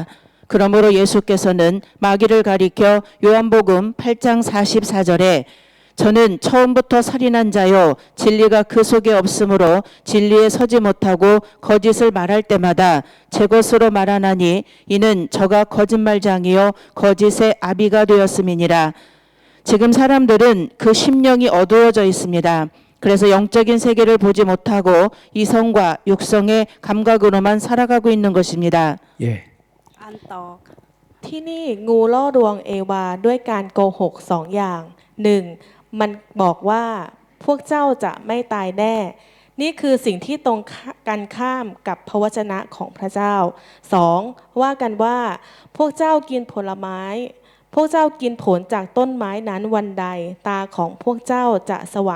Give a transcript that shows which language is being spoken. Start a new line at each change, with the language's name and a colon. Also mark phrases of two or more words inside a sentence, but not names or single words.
Korean: 그러므로 예수께서는 마귀를 가리켜 요한복음 8장 44절에 저는 처음부터 살인한 자요 진리가 그 속에 없으므로 진리에 서지 못하고 거짓을 말할 때마다 제 것으로 말하나니 이는 저가 거짓말장이요 거짓의 아비가 되었음이니라. 지금 사람들은 그 심령이 어두워져 있습니다. 그래서 영적인 세계를 보지 못하고 이성과 육성의 감각으로만 살아가고 있는 것입니다. 예. ๆอันต่อ
Thai: ที่นี่งูล่อลวงเอวาด้วยการโกหกสองอย่างหนึ่งมันบอกว่าพวกเจ้าจะไม่ตายแน่นี่คือสิ่งที่ตรงกันข้ามกับพระวจนะของ พระเจ้าสองว่ากันว่าพวกเจ้ากินผลไม้พวกเจ้ากินผลจากต้นไม้นั้นวันใดตาของพวกเจ้าจะสว่าง